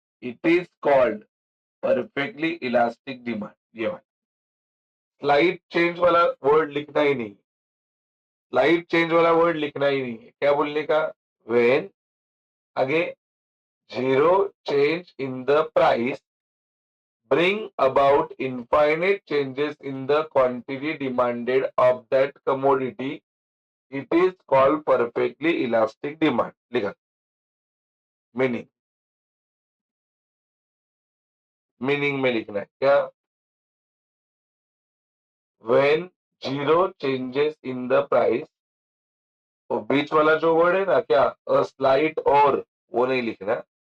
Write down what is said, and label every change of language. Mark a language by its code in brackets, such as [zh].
[en] It is called perfectly elastic demand. [hi] ये वाला slide change वाला वर्ड लिखना ही नहीं. स्लाइड चेंज वाला वर्ड लिखना ही नहीं है. क्या बोलने का? [en] When आगे zero change in the price bring about infinite changes in the quantity demanded of that commodity. It is called perfectly elastic demand. [hi] लिखा. मीनिंग मीनिंग में लिखना है क्या? [en] when zero changes in the price. [hi] तो बीच वाला जो word है ना क्या, [en] a slight [hi] और, वो नहीं लिखना.